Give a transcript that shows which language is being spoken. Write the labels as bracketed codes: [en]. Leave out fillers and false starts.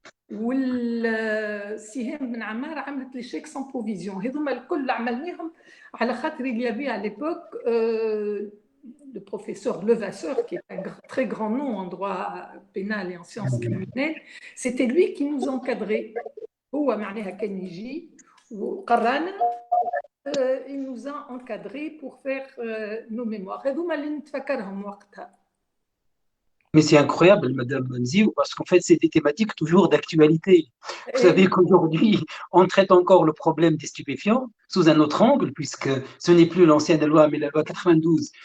[ar] والسهام بن عمار عملت [fr] les chèques sans provision. [ar] هذوما الكل عملناهم على خاطر [fr] il y avait à l'époque le professeur Levasseur, qui est un très grand nom en droit pénal et en sciences criminelles. C'était lui qui nous encadrait. [ar] هو معناها كان يجي وقرانا. [fr] Il nous a encadrés pour faire nos mémoires. [ar] هذوما اللي نتفكرهم وقتها. [fr] Mais c'est incroyable, Madame Nziou, parce qu'en fait, c'est des thématiques toujours d'actualité. Vous Et savez qu'aujourd'hui, on traite encore le problème des stupéfiants sous un autre angle, puisque ce n'est plus l'ancienne loi, mais la loi 92.